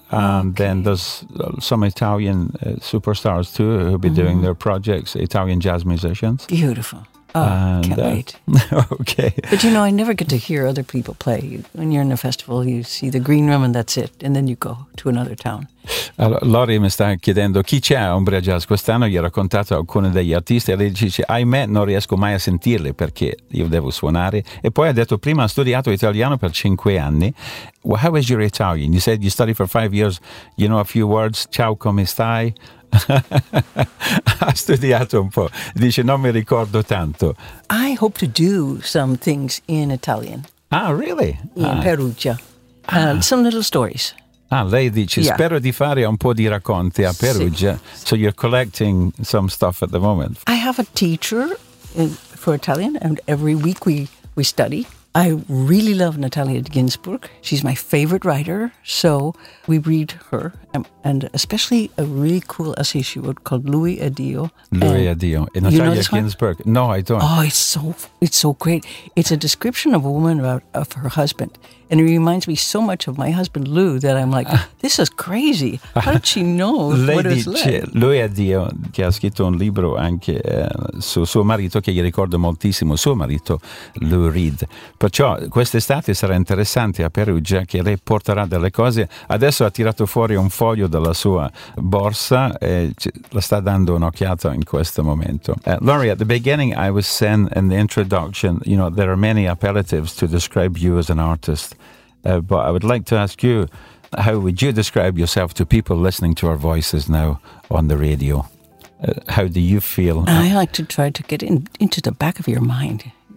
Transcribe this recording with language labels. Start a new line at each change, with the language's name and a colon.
English: And then there's some Italian superstars, too, who'll be doing their projects, Italian jazz musicians. Beautiful. Oh, can't wait. Okay. But you know, I never get to hear other people play. When you're in a festival, you see the green room and that's it. And then you go to another town.
Italian: Allora, Lori mi sta chiedendo chi c'è a Umbria Jazz quest'anno. Gli ho raccontato alcuni degli artisti e lei dice, ahimè, non riesco mai a sentirli perché io devo suonare. E poi ha detto, prima ha studiato italiano per 5 anni.
English: Well, how is your Italian? You said you study for 5 years. You know a few words.
Italian: Ciao, come stai? Ha studiato un po', dice non mi ricordo tanto.
English: I hope to do some things in Italian. Ah, really? In Perugia. Some little stories.
Italian: Ah, lei dice spero di fare un po' di racconti a Perugia.
English: So you're collecting some stuff at the moment. I have a teacher for Italian and every week we study. I really love Natalia Ginzburg. She's my favorite writer, so we read her, and especially a really cool essay she wrote called Lui Addio. Lui Addio. Natalia Ginzburg. No, I don't. Oh, it's so great. It's a description of a woman of her husband, and it reminds me so much of my husband, Lou, that I'm like, this is crazy. How did she know what it was like?
Italian: Lui Addio, che ha scritto un libro anche su suo marito, che gli ricordo moltissimo, suo marito, Lou Reed. Perciò quest'estate sarà interessante a Perugia che lei porterà delle cose. Adesso ha tirato fuori un foglio dalla sua borsa e la sta dando un'occhiata in questo momento.
English: Laurie, at the beginning I was saying in the introduction, you know, there are many appellatives to describe you as an artist. But I would like to ask you, how would you describe yourself to people listening to our voices now on the radio? How do you feel? I like to try to get into the back of your mind.